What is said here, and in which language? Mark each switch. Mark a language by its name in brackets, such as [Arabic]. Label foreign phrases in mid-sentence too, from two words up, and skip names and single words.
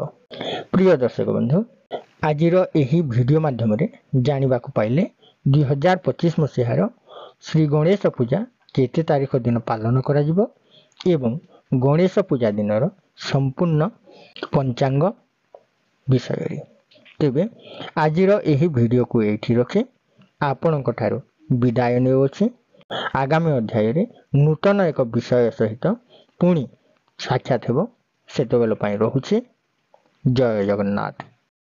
[Odia] ପ୍ରିୟ ଦର୍ଶକ ବନ୍ଧୁ ଆଜିର ଏହି ଭିଡିଓ ମାଧ୍ୟମ ରେ ଜାଣିବା କୁ ପାଇଲେ 2025 ମସିହାର ଶ୍ରୀ ଗଣେଶ ପୂଜା କେତେ ତାରିଖ ଦିନ ପାଳନ କରାଯିବ ଏବଂ ଗଣେଶ ପୂଜା ଦିନର ସମ୍ପୂର୍ଣ୍ଣ ପଞ୍ଚାଙ୍ଗ ବିଷୟ ରେ। ତେବେ ଆଜିର ଏହି ଭିଡିଓ କୁ ଏଠି ରଖେ ଆପଣଙ୍କ ଠାରୁ ବିଦାୟ ନେଉଛି। ଆଗାମୀ ଅଧ୍ୟାୟରେ ନୂତନ ଏକ ବିଷୟ ସହିତ ପୁଣି ସାକ୍ଷାତ ହେବ। ସେତେବେଳ ପାଇଁ ରହୁଛି। ଜୟ ଜଗନ୍ନାଥ।